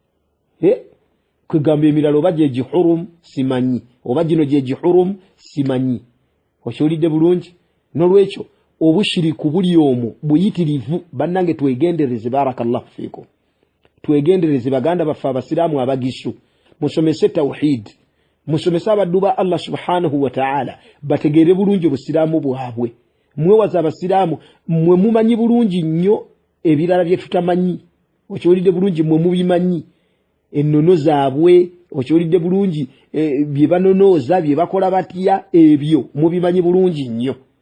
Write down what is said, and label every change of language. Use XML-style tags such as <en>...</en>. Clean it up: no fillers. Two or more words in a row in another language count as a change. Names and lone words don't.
<lg>Kwegamba emirala oba gye gihurum simanyi, oba gino gye gihurum simanyi. Okiwulidde bulungi? N'olwekyo obushiriku buli omwo buyitirivu. Bannange twegendereze,</lg> <ar>بارك الله فيكم,</ar> <lg>twegendereze baganda baffe abasiraamu abagisu. Musomese tawhid, musomese abaddu ba Allah</lg> <ar>سبحانه وتعالى</ar> <lg>bategeere bulungi obusiraamu bwabwe. Mwewaza abasiraamu, mwe mumanyi bulungi nnyo ebirala bye tutamanyi. Okiwulidde bulungi? Mwe mubimanyi ennono zaabwe. Okiwulidde bulungi? Bye banonooza, bye bakola batya, ebyo mubimanyi bulungi nnyo.</lg>